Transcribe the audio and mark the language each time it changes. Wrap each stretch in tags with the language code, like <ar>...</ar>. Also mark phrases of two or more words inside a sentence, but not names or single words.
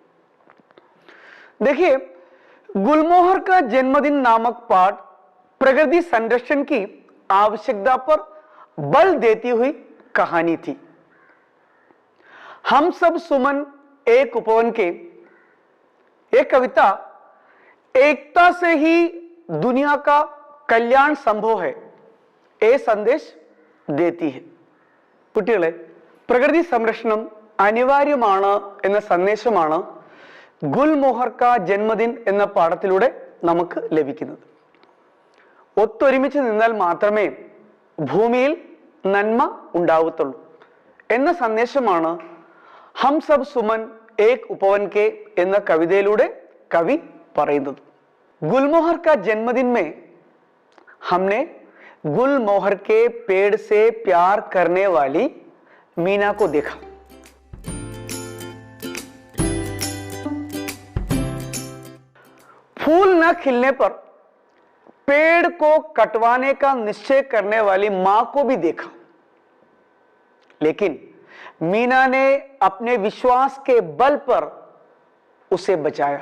<hi>देखिए, गुलमोहर का जन्मदिन नामक पाठ प्रकृति संरक्षण की आवश्यकता पर बल देती हुई कहानी थी. हम सब सुमन एक उपवन के एक कविता एकता से ही दुनिया का कल्याण संभव है ये संदेश देती है.</hi> <ml>കുട്ടികളെ, പ്രകൃതി സംരക്ഷണം അനിവാര്യമാണ് എന്ന സന്ദേശമാണ് ഗുൽമോഹർ കാ ജന്മദിൻ എന്ന പാഠത്തിലൂടെ നമുക്ക് ലഭിക്കുന്നത്. ഒത്തൊരുമിച്ച് നിന്നാൽ മാത്രമേ ഭൂമിയിൽ നന്മ ഉണ്ടാവത്തുള്ളൂ എന്ന സന്ദേശമാണ് ഹം സബ് സുമൻ ഏക് ഉപവൻ കെ എന്ന കവിതയിലൂടെ കവി പറയുന്നത്.</ml> <hi>ഗുൽമോഹർ കാ ജന്മദിൻ में हमने गुलमोहर के पेड़ से प्यार करने वाली मीना को देखा. फूल न खिलने पर पेड़ को कटवाने का निश्चय करने वाली मां को भी देखा, लेकिन मीना ने अपने विश्वास के बल पर उसे बचाया.</hi>